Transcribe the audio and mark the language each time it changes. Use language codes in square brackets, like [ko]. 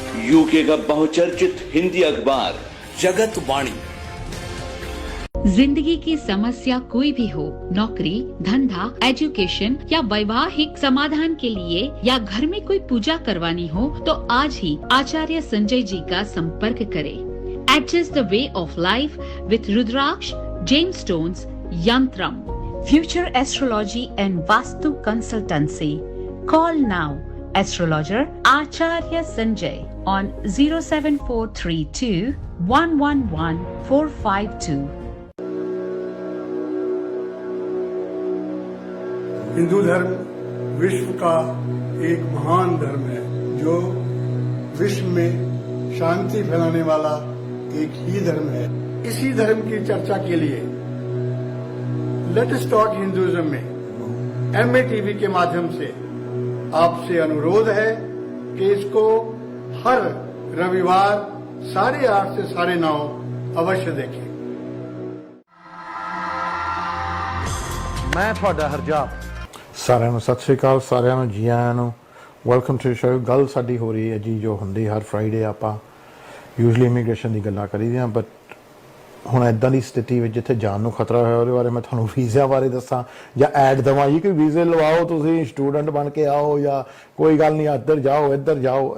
[hi] UK का बहुचर्चित हिंदी अखबार जगत वाणी। जिंदगी की समस्या कोई भी हो, नौकरी, धंधा, एजुकेशन या वैवाहिक समाधान के लिए या घर में कोई पूजा करवानी हो तो आज ही आचार्य संजय जी का संपर्क करें। [en] Adjust the way of life with Rudraksh, Gemstones, Yantram, Future Astrology and Vastu Consultancy. Call now Astrologer Acharya Sanjay on 07432 111 452. [hi] Hindu धर्म विश्व का एक महान धर्म है जो विश्व में शांति फैलाने वाला एक ही धर्म है। इसी धर्म की चर्चा के लिए लेट अस टॉक हिंदुइज्म में MATV के माध्यम से आपसे अनुरोध है कि इसको हर रविवार 8:30 से 9:30 अवश्य देखें। [pa] मैं ਤੁਹਾਡਾ ਹਰਜਾਬ। ਸਾਰਿਆਂ ਨੂੰ ਸਤਿ ਸ਼੍ਰੀ ਅਕਾਲ, ਸਾਰਿਆਂ ਨੂੰ ਜੀ ਆਇਆਂ ਨੂੰ। [en] Welcome to show. [pa] ਗੱਲ ਸਾਡੀ ਹੋ ਰਹੀ ਹੈ ਜੀ ਜੋ ਹੁੰਦੀ ਹਰ ਫਰਾਈਡੇ ਆਪਾਂ ਯੂਜਲੀ ਇਮੀਗ੍ਰੇਸ਼ਨ ਦੀ ਗੱਲਾਂ ਕਰੀਦੀਆਂ, ਬਟ ਹੁਣ ਇੱਦਾਂ ਦੀ ਸਥਿਤੀ ਵਿੱਚ ਜਿੱਥੇ ਜਾਣ ਨੂੰ ਖਤਰਾ ਹੋਇਆ ਉਹਦੇ ਬਾਰੇ ਮੈਂ ਤੁਹਾਨੂੰ ਵੀਜ਼ਿਆਂ ਬਾਰੇ ਦੱਸਾਂ ਜਾਂ ਐਡ ਦੇਵਾਂ ਜੀ ਕਿ ਵੀਜ਼ੇ ਲਵਾਓ, ਤੁਸੀਂ ਸਟੂਡੈਂਟ ਬਣ ਕੇ ਆਓ ਜਾਂ ਕੋਈ ਗੱਲ ਨਹੀਂ ਇੱਧਰ ਜਾਓ ਇੱਧਰ ਜਾਓ।